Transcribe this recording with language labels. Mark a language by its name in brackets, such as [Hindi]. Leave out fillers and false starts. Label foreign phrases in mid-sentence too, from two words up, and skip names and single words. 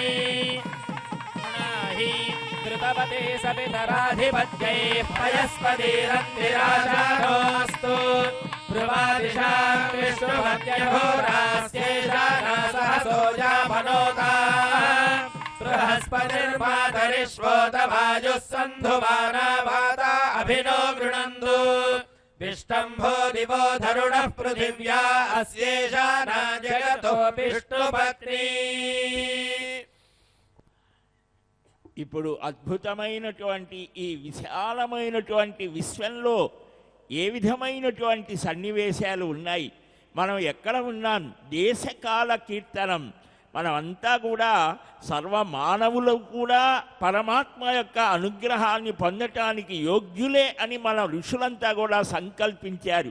[Sanskrit] कृतवते सपितराधिपत्यैः पयस्पतिरन्तिराशाढोऽस्तु ब्रुवादिशां विष्णुपत्यघोरास्येषा सहसोजामनोता बृहस्पतिर्मातरिष्वोतवायुः सन्धुवाना माता अभिनो गृणन्तु विष्टम्भो दिवो धरुणः पृथिव्या अस्येषा न जगतो विष्णुपत्नी। [Telugu] ఇప్పుడు అద్భుతమైనటువంటి ఈ విశాలమైనటువంటి విశ్వంలో ఏ విధమైనటువంటి సన్నివేశాలు ఉన్నాయి, మనం ఎక్కడ ఉన్నాం, దేశకాల కీర్తనం. మనమంతా కూడా సర్వమానవులు కూడా పరమాత్మ యొక్క అనుగ్రహాన్ని పొందటానికి యోగ్యులే అని మన ఋషులంతా కూడా సంకల్పించారు.